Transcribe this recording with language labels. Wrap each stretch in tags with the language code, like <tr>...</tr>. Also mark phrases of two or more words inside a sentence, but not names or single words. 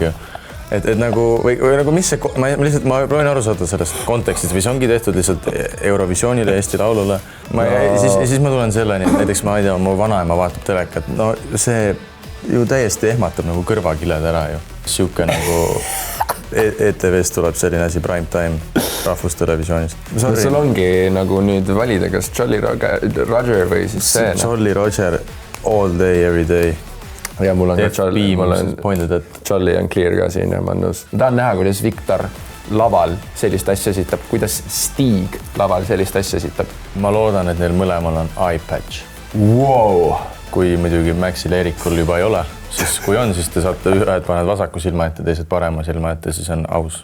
<et>Et nagu, või nagu mis see, ma proovin aru saada sellest kontekstist, või see ongi tehtud lihtsalt Eurovisioonile, Eesti Laulule. Siis ma tulen selleni, et näiteks ma ei tea, mu vanaema vaatab telekat, no see ju täiesti ehmatab nagu kõrvakiled ära ju. Siuke nagu ETV-st tuleb selline asi</et> <en>prime time</en> <et>rahvustelevisioonist. Sul ongi nagu nüüd valida, kas Jolly Roger või siis see?</et> <en>Jolly Roger all day, every day.</en> <et>Ja mul on ka Jolly on pointed, et Jolly on clear ka siin ja ma nõus. Ma tahan näha, kuidas Viktor laval sellist asja esitab, kuidas Stig laval sellist asja esitab? Ma loodan, et neil mõlemal on</et> <en>eye patch.</en> <et>Wow. Kui muidugi Maxil ja Erikul juba ei ole, siis kui on, siis te saate ühed paned vasaku silma ette, teised parema silma ette, siis on aus.</et>